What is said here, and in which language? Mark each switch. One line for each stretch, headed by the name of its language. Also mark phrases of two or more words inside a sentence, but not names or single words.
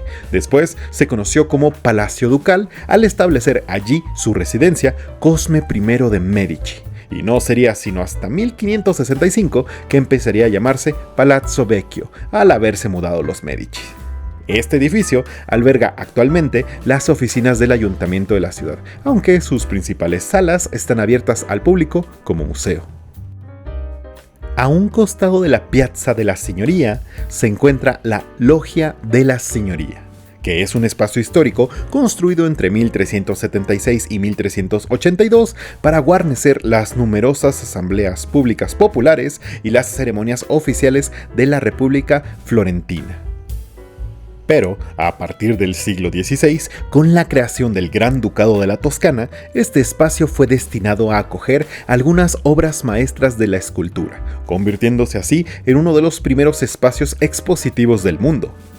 Spanish: Después se conoció como Palacio Ducal al establecer allí su residencia Cosme I de Medici, y no sería sino hasta 1565 que empezaría a llamarse Palazzo Vecchio, al haberse mudado los Medici. Este edificio alberga actualmente las oficinas del ayuntamiento de la ciudad, aunque sus principales salas están abiertas al público como museo. A un costado de la Piazza della Signoria se encuentra la Loggia della Signoria, que es un espacio histórico construido entre 1376 y 1382 para guarnecer las numerosas asambleas públicas populares y las ceremonias oficiales de la República Florentina. Pero, a partir del siglo XVI, con la creación del Gran Ducado de la Toscana, este espacio fue destinado a acoger algunas obras maestras de la escultura, convirtiéndose así en uno de los primeros espacios expositivos del mundo.